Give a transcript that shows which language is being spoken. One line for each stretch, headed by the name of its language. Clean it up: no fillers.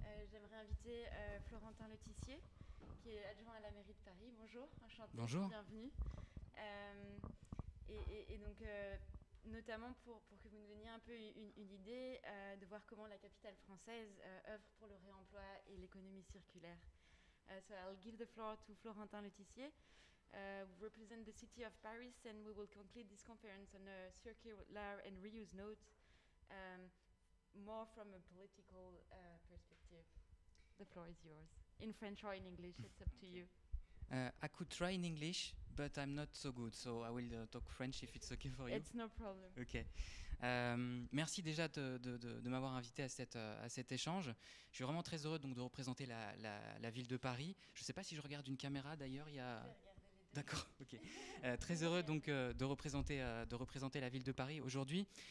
French: J'aimerais inviter Florentin Letissier, qui est adjoint à la mairie de Paris. Bonjour, enchanté. Bonjour. Bienvenue. Et donc, notamment pour que vous nous donniez un peu une idée de voir comment la capitale française œuvre pour le réemploi et l'économie circulaire.
English: So I'll give the floor to Florentin Letissier. We represent the city of Paris, and we will conclude this conference on a circular and reuse note, more from a political perspective. The floor is yours. In French or in English, it's up to you. I could try in English, but I'm not so good, so I will talk French if it's okay for you. It's no problem. Ok.
French: Merci déjà de m'avoir invité à cet échange. Je suis vraiment très heureux donc, de représenter la ville de Paris. Je ne sais pas si je regarde une caméra d'ailleurs. Il y a... D'accord, ok. Très heureux donc de représenter la ville de Paris aujourd'hui.